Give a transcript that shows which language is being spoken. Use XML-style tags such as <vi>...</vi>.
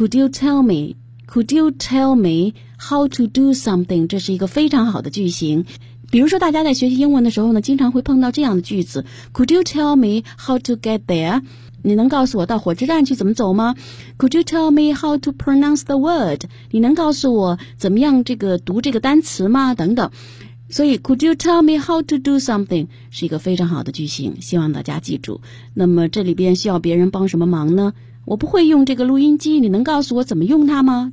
<en>Could you tell me how to do something?</en> <zh>这是一个非常好的句型。比如说大家在学习英文的时候呢经常会碰到这样的句子，</zh> <en>Could you tell me how to get there?</en> <zh>你能告诉我到火车站去怎么走吗？</zh> <en>Could you tell me how to pronounce the word?</en> <zh>你能告诉我怎么样这个读这个单词吗？等等。所以</zh> <en>Could you tell me how to do something</en> <zh>是一个非常好的句型，希望大家记住。那么这里边需要别人帮什么忙呢？我不会用这个录音机，你能告诉我怎么用它吗？</zh>